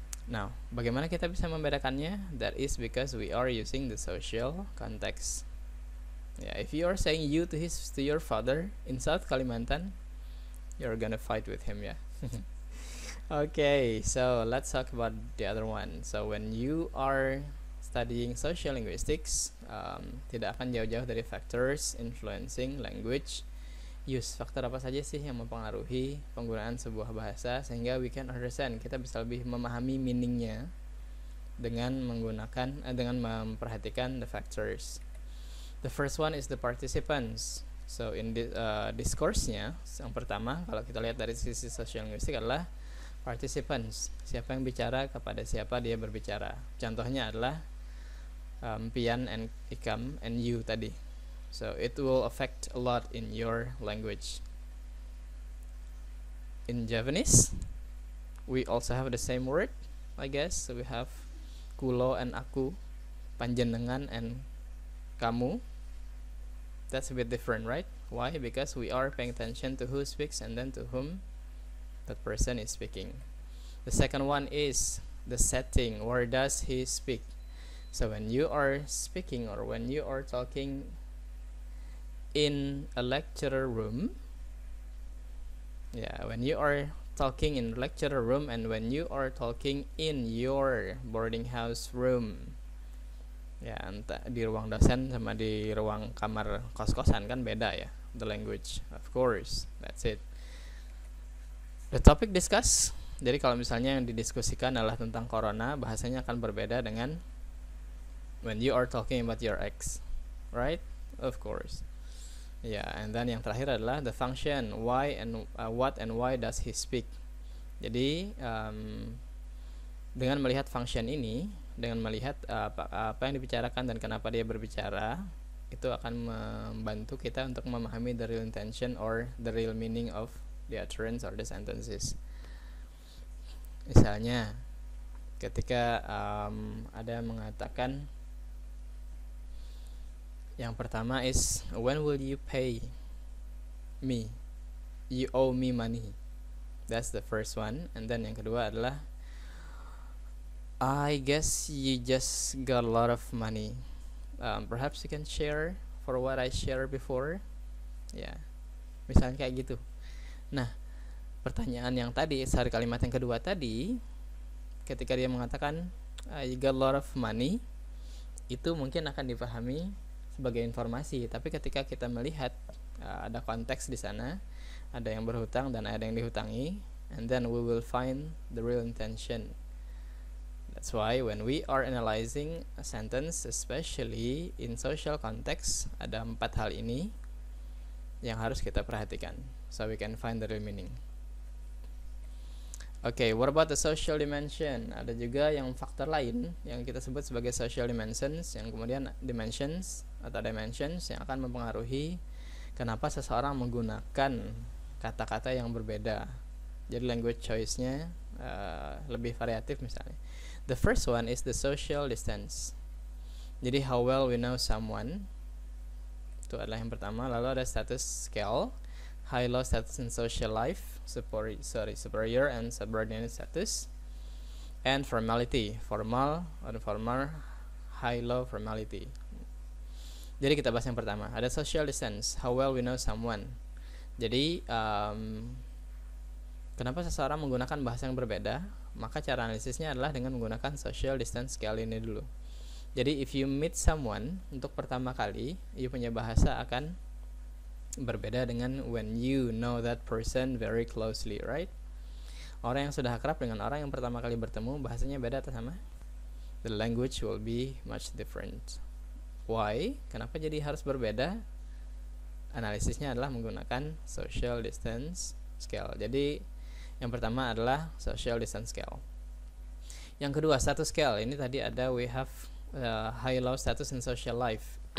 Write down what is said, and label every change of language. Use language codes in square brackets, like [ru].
[id] Now, bagaimana kita bisa membedakannya? [en] That is because we are using the social context. Yeah, if you are saying you to your father in South Kalimantan, you're gonna fight with him, yeah. Okay, so let's talk about the other one. So when you are studying social linguistics, [id] tidak akan jauh-jauh dari [en] factors influencing language use. [id] Faktor apa saja sih yang mempengaruhi penggunaan sebuah bahasa sehingga [en] we can understand, [id] kita bisa lebih memahami meaningnya dengan memperhatikan [en] the factors. The first one is the participants. [id] So in discourse-nya, yang pertama kalau kita lihat dari sisi social linguistik adalah participants. Siapa yang bicara, kepada siapa dia berbicara. Contohnya adalah pian and ikam and you tadi. [en] So it will affect a lot in your language. In Javanese, we also have the same word, I guess. So we have kulo and aku, panjenengan and kamu. That's a bit different, right? Why? Because we are paying attention to who speaks and then to whom that person is speaking. The second one is the setting. Where does he speak? So when you are speaking or when you are talking in a lecture room, when you are talking in lecture room and when you are talking in your boarding house room, [id] entah di ruang dosen sama di ruang kamar kos-kosan kan beda ya, [en] the language, of course, that's it. The topic discussed, [id] jadi kalau misalnya yang didiskusikan adalah tentang corona, bahasanya akan berbeda dengan [en] when you are talking about your ex, right? Of course. And then [id] yang terakhir adalah [en] the function, why and what and why does he speak. [id] Jadi dengan melihat function ini, dengan melihat apa yang dibicarakan dan kenapa dia berbicara, itu akan membantu kita untuk memahami [en] the real intention or the real meaning of the utterance or the sentences. [id] Misalnya ketika ada mengatakan, yang pertama [en] is when will you pay me? You owe me money. That's the first one. And then [id] yang kedua adalah [en] I guess you just got a lot of money. Perhaps you can share for what I shared before. [id] Misalnya kayak gitu. Nah, pertanyaan yang tadi, sorry, kalimat yang kedua tadi, ketika dia mengatakan [en] you got a lot of money, [id] itu mungkin akan dipahami sebagai informasi, tapi ketika kita melihat ada konteks di sana, ada yang berhutang dan ada yang dihutangi, [en] and then we will find the real intention. That's why when we are analyzing a sentence, especially in social context, [id] ada 4 hal ini yang harus kita perhatikan, [en] so we can find the real meaning. Okay, what about the social dimension? [id] Ada juga yang faktor lain yang kita sebut sebagai social dimensions, yang kemudian dimensions yang akan mempengaruhi kenapa seseorang menggunakan kata-kata yang berbeda. Jadi language choice-nya lebih variatif misalnya. [en] The first one is the social distance. [id] Jadi [en] how well we know someone, [id] itu adalah yang pertama. Lalu ada [en] status scale, high low status in social life, superior and subordinate status, and formality, formal, informal, high low formality. [id] Jadi kita bahas yang pertama, ada social distance, [en] how well we know someone. [id] Jadi kenapa seseorang menggunakan bahasa yang berbeda? Maka cara analisisnya adalah dengan menggunakan social distance scale ini dulu. [en] Jadi if you meet someone [id] untuk pertama kali, [en] you [id] punya bahasa akan berbeda dengan [en] when you know that person very closely, right? [id] Orang yang sudah akrab dengan orang yang pertama kali bertemu, bahasanya beda atau sama? [en] The language will be much different. Why? [id] Kenapa jadi harus berbeda? Analisisnya adalah menggunakan social distance scale. Jadi yang pertama adalah social distance scale. Yang kedua, status scale. Ini tadi ada [en] we have high low status in social life.